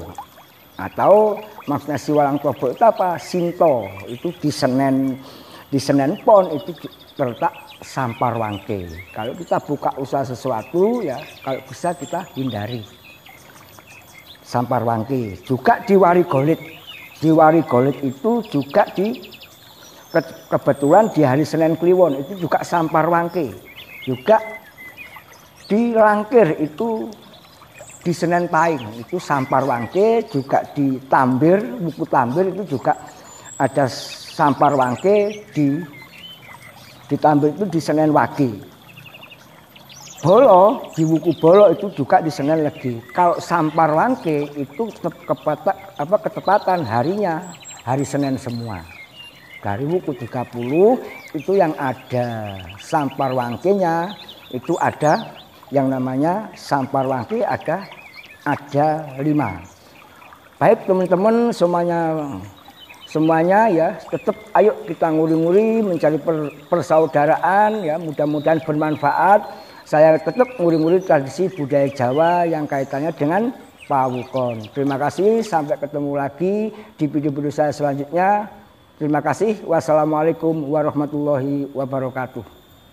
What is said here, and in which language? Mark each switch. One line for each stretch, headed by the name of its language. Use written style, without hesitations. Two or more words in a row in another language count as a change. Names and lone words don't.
Indonesian: Atau maksudnya siwalang tobo itu apa? Sinto. Itu di Senen Pon itu terletak sampar wangke. Kalau kita buka usaha sesuatu ya kalau bisa kita hindari. Sampar wangke. Juga di wari golit. Di wari golit itu juga kebetulan di hari Senin Kliwon itu juga sampar wangke. Juga di langkir itu di Senen Pahing itu Sampar Wangke, juga di Tambir, Wuku Tambir itu juga ada Sampar Wangke di Tambir itu di Senen Wage. Bolo di Wuku Bolo itu juga di Senen Legi. Kalau Sampar Wangke itu ketepatan harinya hari Senin semua. Dari Wuku 30 itu yang ada Sampar Wangkenya itu ada yang namanya Sampar Wangke ada 5. Baik teman-teman semuanya ya tetap ayo kita nguri-nguri mencari persaudaraan ya, mudah-mudahan bermanfaat. Saya tetap nguri-nguri tradisi budaya Jawa yang kaitannya dengan pawukon. Terima kasih, sampai ketemu lagi di video-video saya selanjutnya. Terima kasih.
Arabic: Wassalamualaikum warahmatullahi wabarakatuh.